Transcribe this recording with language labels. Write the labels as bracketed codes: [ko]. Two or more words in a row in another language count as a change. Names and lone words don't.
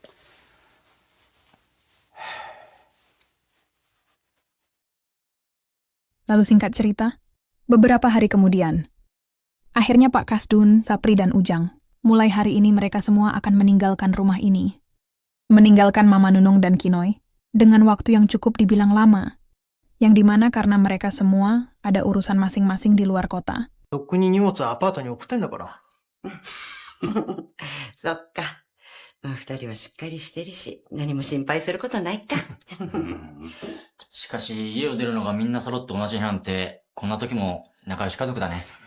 [id] Lalu singkat cerita, beberapa hari kemudian, akhirnya Pak Kasdun, Sapri, dan Ujang, mulai hari ini mereka semua akan meninggalkan rumah ini. Meninggalkan Mama Nunung dan Kinoy, dengan waktu yang cukup dibilang lama, yang dimana karena mereka semua ada urusan masing-masing di luar kota. [ja] とっくに荷物はアパートに送ってんだから。そっか。まあ二人はしっかりしてるし、何も心配することないか。しかし、家を出るのがみんな揃って同じ日なんて、こんな時も仲良し家族だね。